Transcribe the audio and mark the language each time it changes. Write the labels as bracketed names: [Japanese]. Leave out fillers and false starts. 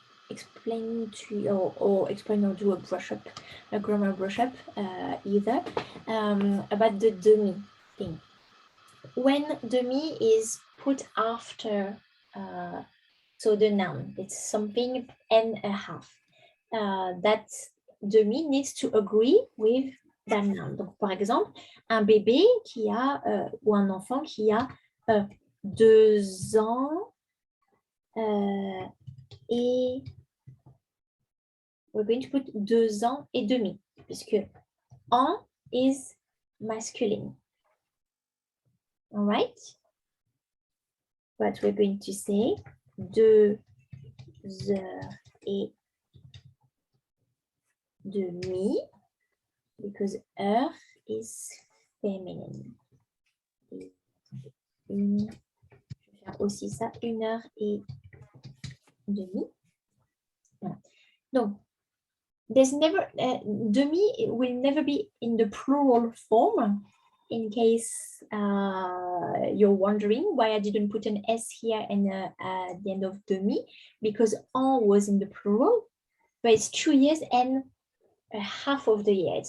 [English] explain to you or explain or do a brush up, a grammar brush up either about the demi thing. When demi is put after so the noun, it's something and a half. That demi needs to agree with that noun. [French] Donc, par exemple, un bébé qui a ou un enfant qui a 2 ans et [English] we're going to put [French] 2 ans et demi, puisque an [English] is masculine. All right? But we're going to say [French] 2 heures et demi, [English] because heure is feminine. [French] Et je vais faire aussi ça, 1 heure et demi. Voilà. Donc, [English] there's never demi will never be in the plural form. In case you're wondering why I didn't put an S here and at the end of demi, because en was in the plural, but it's 2 years and a half of the year.